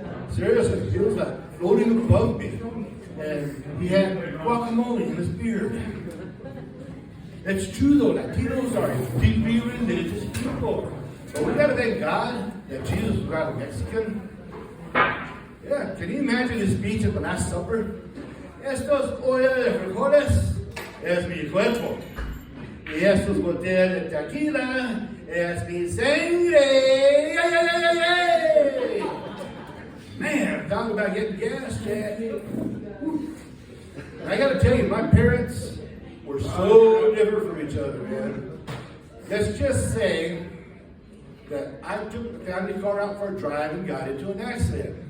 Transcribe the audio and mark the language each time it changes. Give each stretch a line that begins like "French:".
English: Seriously, he was like floating above me. And he had guacamole in his beard. It's true though, Latinos are deeply religious people. But we gotta thank God that Jesus was not a Mexican. Yeah, can you imagine his speech at the Last Supper?
Spanish: Estos olla de frijoles es mi cuerpo. Y estos botellas de tequila es mi sangre. Yay, yay, yay, yay, yay.
English: Man, talk about getting gas, Jack. I gotta tell you, my parents were so different from each other, man. Let's just say that I took the family car out for a drive and got into an accident.